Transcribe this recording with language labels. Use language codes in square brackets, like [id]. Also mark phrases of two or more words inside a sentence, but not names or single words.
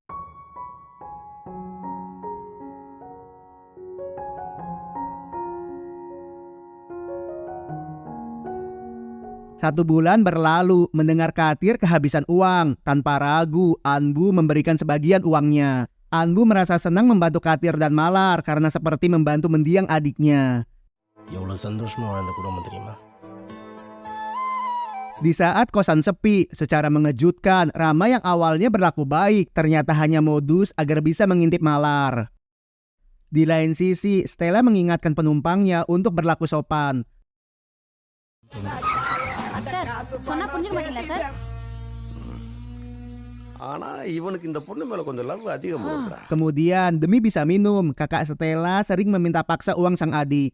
[id] Satu bulan berlalu, mendengar Katir kehabisan uang. Tanpa ragu, Anbu memberikan sebagian uangnya. Anbu merasa senang membantu Katir dan Malar karena seperti membantu mendiang adiknya. [ta] எவ்வளோ சந்தோஷமா வாழ்ந்த குடும்பம் தெரியுமா? [id] Di saat kosan sepi, secara mengejutkan, Rama yang awalnya berlaku baik ternyata hanya modus agar bisa mengintip Malar. Di lain sisi, Stella mengingatkan penumpangnya untuk berlaku sopan. [ta] சார் சொன்னா புரிஞ்சுக்க மாட்டீங்களா சார்? ஆனா இவனுக்கு இந்த பொண்ணு மேல கொஞ்சம் லவ் அதிகம் இருக்குடா. [id] Kemudian, demi bisa minum, kakak Stella sering meminta paksa uang sang adik.